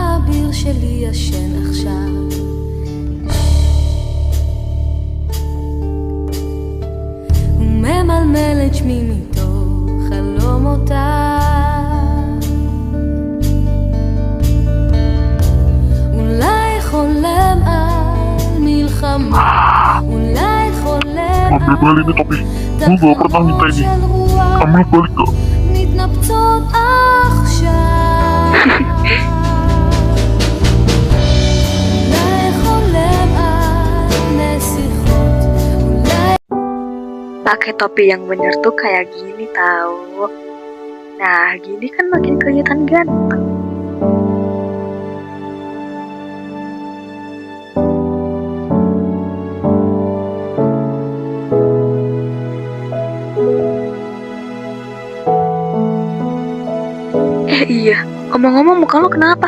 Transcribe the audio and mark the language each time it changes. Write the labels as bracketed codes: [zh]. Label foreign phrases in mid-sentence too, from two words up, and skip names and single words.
[he] האביר שלי ישן עכשיו, הוא ממלמל את שמי מתוך חלומותיו. אולי חולם על מלחמה, אולי חולם [id] Ambil balik nih topi. Gue gak pernah minta ini. [he] של רוח [id] Ambil balik gak? [he] מתנפצות עכשיו. אולי חולם על נסיכות, אולי [id] Pakai topi yang bener tuh kayak gini tahu. Nah, gini kan makin kelihatan ganteng. Iya, ngomong-ngomong muka lo kenapa?